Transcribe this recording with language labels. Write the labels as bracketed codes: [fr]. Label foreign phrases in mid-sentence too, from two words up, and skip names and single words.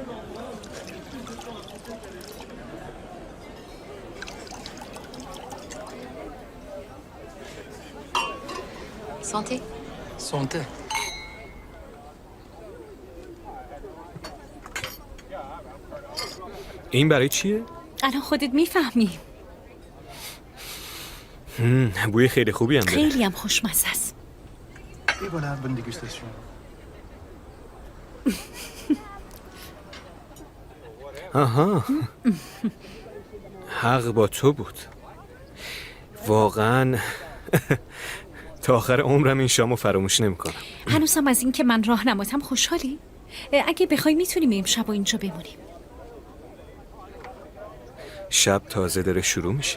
[fr] Santé. Santé. [fa] این برای چیه؟ الان خودت میفهمی. بوی خیلی خوبی هم داره. خیلی هم خوشمزه است. [fr] Et voilà, bonne dégustation. [fa] آها. حق با تو بود. واقعا تا آخر عمرم این شامو فراموش نمی‌کنم. هنوزم از این که من راهنماتم خوشحالی؟ اگه بخوای میتونیم امشب و اینجا بمونیم. شب تازه داره شروع میشه.